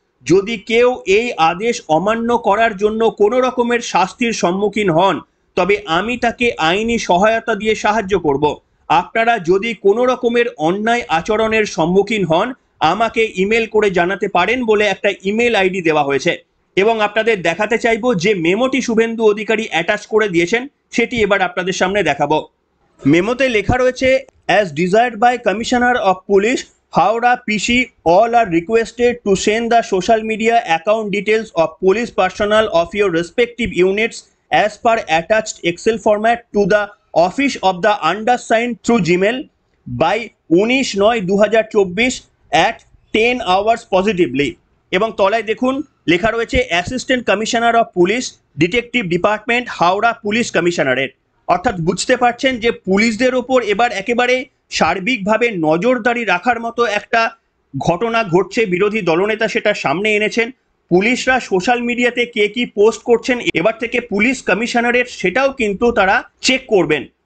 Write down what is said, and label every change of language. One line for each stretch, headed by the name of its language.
Bangla: যদি কেউ এই আদেশ অমান্য করার জন্য কোনো রকমের শাস্তির সম্মুখীন হন তবে আমি তাকে আইনি সহায়তা দিয়ে সাহায্য করব। আপনারা যদি কোনো রকমের অন্যায় আচরণের সম্মুখীন হন আমাকে ইমেল করে জানাতে পারেন বলে একটা ইমেল আইডি দেওয়া হয়েছে। এবং আপনাদের দেখাতে চাইবো যে মেমোটি শুভেন্দু অধিকারী অ্যাটাচ করে দিয়েছেন সেটি এবার আপনাদের সামনে দেখাবো। মেমোতে লেখা রয়েছে,
English: As desired by commissioner of police Howrah PC all are requested to send the social media account details of police personnel of your respective units as per attached Excel format to the office of the undersigned through Gmail by 19/9/2024 at 10 hours positively।
Bangla: এবং তলায় দেখুন লেখা রয়েছে assistant commissioner of police detective department Howrah police commissionerate. অর্থাৎ বুঝতে পারছেন যে পুলিশদের ওপর এবার একেবারে সার্বিকভাবে নজরদারি রাখার মতো একটা ঘটনা ঘটছে। বিরোধী দলনেতা সেটা সামনে এনেছেন। পুলিশরা সোশ্যাল মিডিয়াতে কে কি পোস্ট করছেন এবার থেকে পুলিশ কমিশনারেট সেটাও কিন্তু তারা চেক করবেন।